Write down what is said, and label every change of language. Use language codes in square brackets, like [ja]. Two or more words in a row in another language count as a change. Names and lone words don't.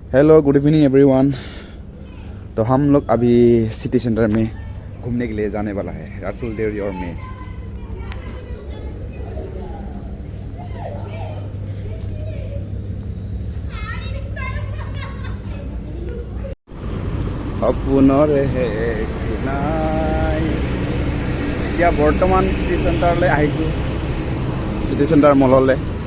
[en] Hello good evening everyone. [hi] तो हम लोग अभी [en] city center [hi] में घूमने के लिए जाने वाला है, रातुल देवरी और मैं। [as] সপোনৰে নাই এতিয়া বৰ্তমান চিটি চেণ্টাৰলৈ আহিছোঁ, [en] city centre mall.